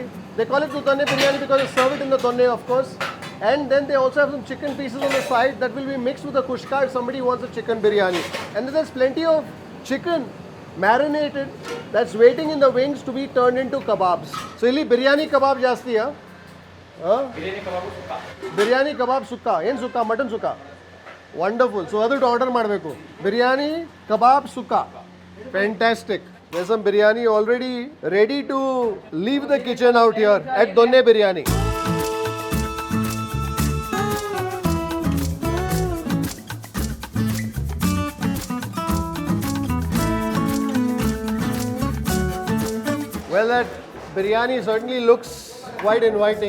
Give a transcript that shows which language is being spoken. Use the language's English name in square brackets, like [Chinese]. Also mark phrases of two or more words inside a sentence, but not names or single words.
[English] They call it donne biryani because they serve it in the donne, of course. And then they also have some chicken pieces on the side that will be mixed with the kushka if somebody wants a chicken biryani. And then there's plenty of chicken marinated that's waiting in the wings to be turned into kebabs. [Kannada] So ಇಲ್ಲಿ biryani kebab ಜಾಸ್ತಿ. ಬಿರಿಯಾನಿ ಕಬಾಬ್ ಸುಕ್ಕ. ಏನು ಸುಕ್ಕ? ಮಟನ್ ಸುಕ್ಕ. ವಂಡರ್ಫುಲ್. ಸೊ ಅದು ಆರ್ಡರ್ ಮಾಡಬೇಕು. ಬಿರಿಯಾನಿ ಕಬಾಬ್ ಸುಕ್ಕ. ಫ್ಯಾಂಟಾಸ್ಟಿಕ್. [English] There's some biryani already ready to leave the kitchen out here at Donne Biryani. Well, that biryani certainly looks quite inviting.